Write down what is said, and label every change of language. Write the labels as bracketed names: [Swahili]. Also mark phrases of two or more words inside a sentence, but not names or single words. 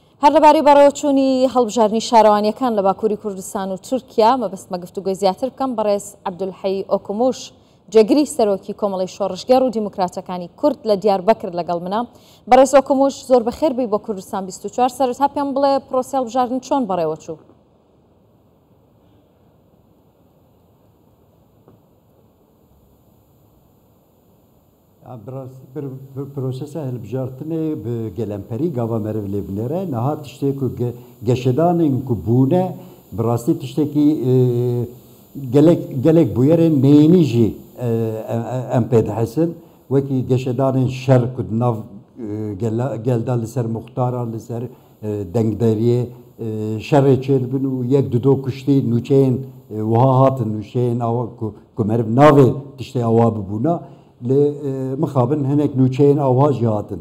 [Central Kurdish] هەر لەبارەی بەڕێوەچوونی هەڵبژاردننی شارەوانیەکان لە باکووری کوردستان و تورکیا مەبەستمە گفتوگۆی زیاتر بکەم بەڕێز عەبدولحەی ئۆکموش جێگری سەرۆکی کۆمەڵی شۆڕشگەر و دیموکراتەکانی کورد لە دیاربەکر لەگەڵ منە. بەڕێز ئۆکموش زۆر بەخێر بی بۆ کوردستان 24 سەرەتا پێم بڵێ پرۆسە هەڵبژاردن چۆن بەڕێوەچوو؟ [Kurdish] پروسesa hilbijartinê bi gelemperî gava meriv lê binêre niha tiştê ku geşedanên ku bûne bi rastî tiştekî gelek bûyerên neyînî jî em pê dihesin wekî geşedanên şer ku di nav gelda li ser muxtaran li ser dengderiyê şerê çêdibin û yek du do kuştî nûçeyên wiha hatin nûçeyên awa ku meriv navê tiştê awa bibûna li mixabin hinek nûçeyên awa jî hatin.